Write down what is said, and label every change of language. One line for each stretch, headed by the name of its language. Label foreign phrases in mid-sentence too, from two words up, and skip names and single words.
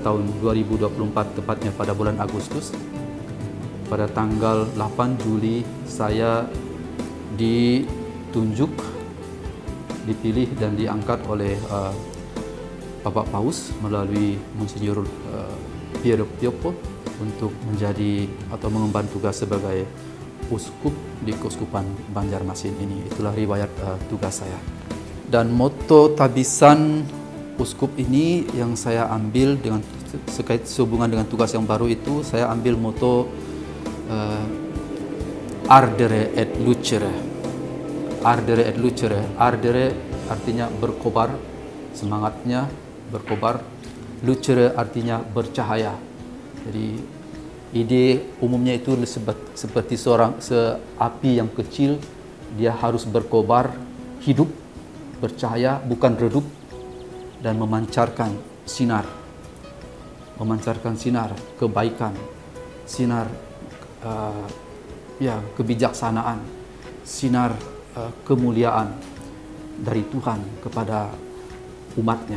Indonesian: tahun 2024, tepatnya pada bulan Agustus, pada tanggal 8 Juli saya ditunjuk, dipilih dan diangkat oleh Bapak Paus melalui Monsinyur Piero Piopo untuk menjadi atau mengemban tugas sebagai uskup di Keuskupan Banjarmasin ini. Itulah riwayat tugas saya. Dan moto tabisan uskup ini yang saya ambil dengan sehubungan dengan tugas yang baru itu, saya ambil moto
Latin: Ardere et lucere. Ardere et lucere.
Indonesian: Ardere artinya berkobar, semangatnya berkobar. Lucere artinya bercahaya. Jadi ide umumnya itu seperti api yang kecil, dia harus berkobar, hidup, bercahaya, bukan redup, dan memancarkan sinar kebaikan, sinar kebijaksanaan, sinar kemuliaan dari Tuhan kepada umatnya.